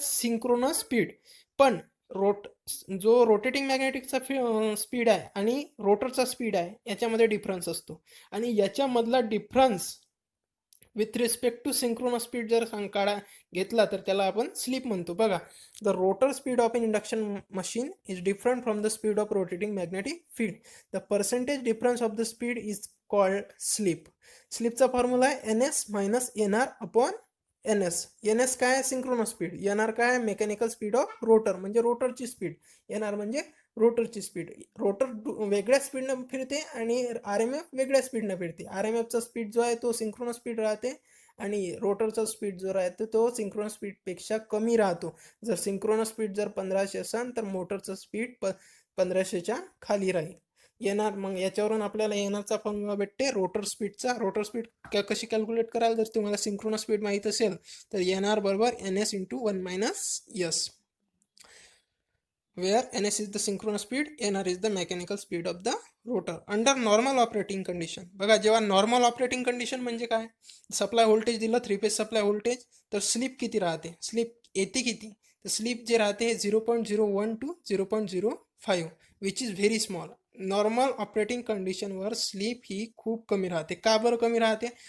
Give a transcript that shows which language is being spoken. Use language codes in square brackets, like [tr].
[mr] Synchronous speed. पण जो rotating मॅग्नेटिकचा speed आहे आणि रोटरचा स्पीड आहे याच्यामध्ये डिफरन्स असतो, आणि याच्यामधला difference [en] with respect to [mr] synchronous speed जर काढा घेतला तर त्याला आपण स्लीप म्हणतो. [en] बघा, the rotor speed of an induction machine is different from the speed of rotating magnetic field. The percentage difference of the speed is called slip. [mr] स्लीपचा formula आहे N S minus N R upon N S. N S काय आहे? Synchronous speed. N R काय आहे? [en] mechanical speed of rotor, [mr] म्हणजे रोटरची speed. N R म्हणजे रोटरची speed. Rotor वेगळ्या स्पीडनं फिरते आणि आर एम एफ वेगळ्या स्पीडनं फिरते. आर एम एफचा स्पीड जो आहे तो सिंक्रोनस स्पीड राहते आणि रोटरचा स्पीड जो राहतो तो सिंक्रोनस स्पीडपेक्षा कमी राहतो. जर सिंक्रोनस स्पीड जर 1500 असेल तर मोटरचं स्पीड 1500च्या खाली राहील. येणार मग याच्यावरून आपल्याला येणारचा फॉर्म्युला भेटते रोटर स्पीडचा. रोटर स्पीड कशी कॅल्क्युलेट कराल? जर तुम्हाला सिंक्रोनस स्पीड माहीत असेल तर एन बरोबर N S into 1 minus S, [en] where ns is the synchronous speed, nr is the mechanical speed of the rotor under normal operating condition. [mr] बघा, जेव्हा नॉर्मल ऑपरेटिंग कंडिशन म्हणजे काय? सप्लाय व्होल्टेज दिलं 3 phase supply voltage, तर sleep किती राहते? Sleep येते किती? तर स्लीप जे राहते 0.01 to 0.05 [en] Which is very small. [mr] Normal operating कंडिशनवर sleep ही खूप कमी राहते. का बरं कमी राहते?